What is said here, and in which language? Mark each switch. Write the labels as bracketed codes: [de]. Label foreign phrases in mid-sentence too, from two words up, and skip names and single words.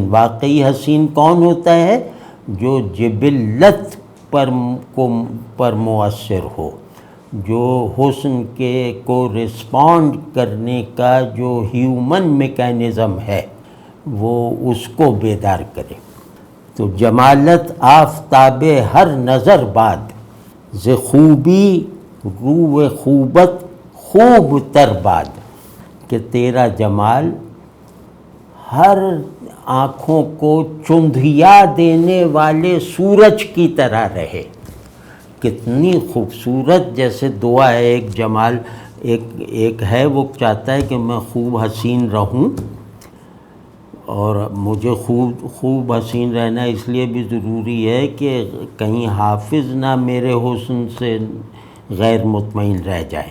[ur] واقعی حسین کون ہوتا ہے؟ جو جبلت پر مؤثر ہو، جو حسن کو رسپونڈ کرنے کا جو [en] human mechanism [ur] ہے وہ اس کو بیدار کرے. [fa] تو جمالت آفتاب ہر نظر باد، ز خوبی رو خوبت خوب تر باد. [ur] کہ تیرا جمال ہر آنکھوں کو چندھیا دینے والے سورج کی طرح رہے. کتنی خوبصورت جیسے دعا ہے. ایک جمال ایک ہے وہ چاہتا ہے کہ میں خوب حسین رہوں، اور مجھے خوب حسین رہنا اس لیے بھی ضروری ہے کہ کہیں حافظ نہ میرے حسن سے غیر مطمئن رہ جائے.